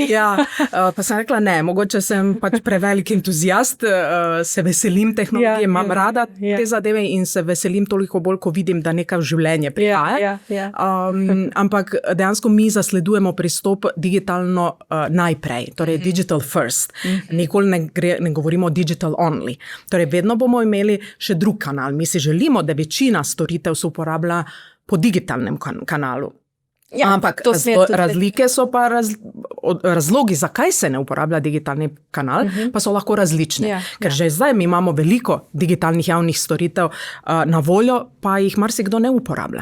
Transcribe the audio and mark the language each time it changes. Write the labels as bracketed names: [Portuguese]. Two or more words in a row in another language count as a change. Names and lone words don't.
[Slovenian] Pa sem rekla, ne, mogoče sem pač prevelik entuzijast, se veselim tehnologije, imam rada te zadeve in se veselim toliko bolj, ko vidim, da nekaj v življenje prihaja. Ampak dejansko mi zasledujemo pristop digitalno najprej, torej [English] digital first. [Slovenian] Nikoli ne govorimo [English] digital only. [Slovenian] Torej vedno bomo imeli še drug kanal. Mi si želimo, da večina storitev se uporablja po digitalnem kanalu. Ja, ampak razlike so pa razlogi, zakaj se ne uporablja digitalni kanal, pa so lahko različni. Ker že zdaj mi imamo veliko digitalnih javnih storitev na voljo, pa jih marsikdo ne uporablja.